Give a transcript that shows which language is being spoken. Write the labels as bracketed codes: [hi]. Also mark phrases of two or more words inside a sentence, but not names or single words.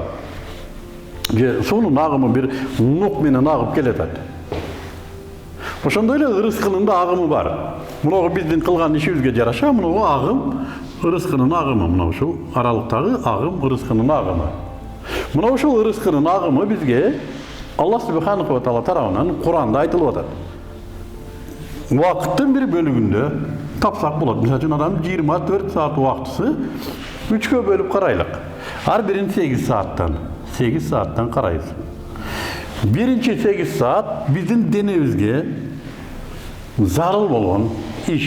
[ky] Же суунун агымы бир нук менен агып келип атат. Ошондой эле ырыскынын да агымы бар. Муногу биздин кылган ишибизге жараша, муногу агым, ырыскынын агымы, мына ушул аралыктагы агым, ырыскынын агымы. Мына ушул ырыскынын агымы бизге Аллах [ar] سبحانه وتعالى [ky] тарабынан Куранда айтылып атат. Убакыттын бир бөлүгүндө тапсак болот. Мисалы үчүн адам 24 саат убактысы 3кө бөлүп карайлык. Ар бирин 8 сааттан карайбыз. Биринчи 8 саат биздин денебизге зарыл болгон иш.